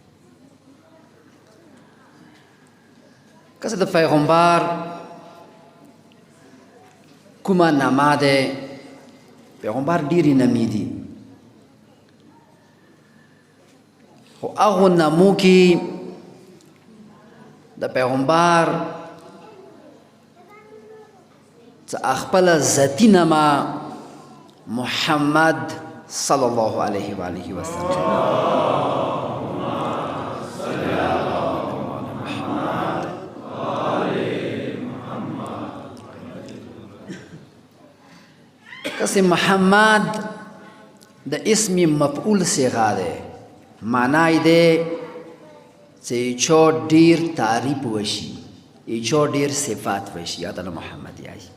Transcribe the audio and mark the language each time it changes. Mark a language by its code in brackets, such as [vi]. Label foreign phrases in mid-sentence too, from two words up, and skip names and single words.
[ps] که د پیغمبر کومه نامه ده پیغمبر ډیری نامې دي خو هغه نامو کې د پیغمبر څه خپل ذاتی نامه محمد [ar] صلی الله علیه و آله و سلم. [ps] کس محمد د اسم مفعول صيغه ده معنی ده چې چو ډیر تعریف وشي چو ډیر صفات وشي یا د محمد یای.